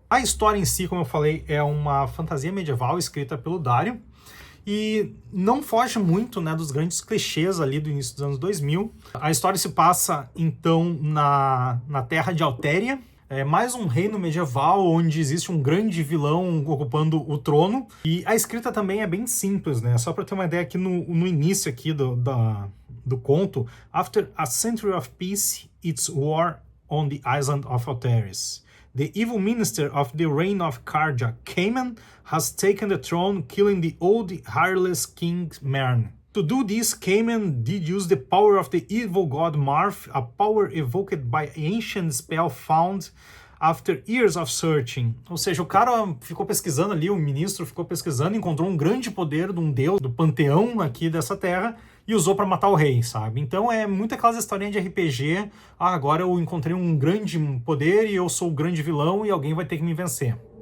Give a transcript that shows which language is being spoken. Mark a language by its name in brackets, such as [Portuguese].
[Portuguese] A história em si, como eu falei, é uma fantasia medieval escrita pelo Dario, e não foge muito dos grandes clichês ali do início dos anos 2000. A história se passa, então, na terra de Altéria. É mais um reino medieval onde existe um grande vilão ocupando o trono. E a escrita também é bem simples, Só para ter uma ideia aqui no início aqui do conto. [English] After a century of peace, it's war on the island of Alteris. The evil minister of the reign of Karja, Cayman, has taken the throne, killing the old hireless king Mern. To do this, Cayman did use the power of the evil god Marth, a power evoked by ancient spell found after years of searching. [Portuguese] Ou seja, o cara ficou pesquisando ali, o ministro ficou pesquisando, encontrou um grande poder de um deus do panteão aqui dessa terra e usou para matar o rei, sabe? Então é muito aquelas historinhas de RPG, agora eu encontrei um grande poder e eu sou o grande vilão e alguém vai ter que me vencer.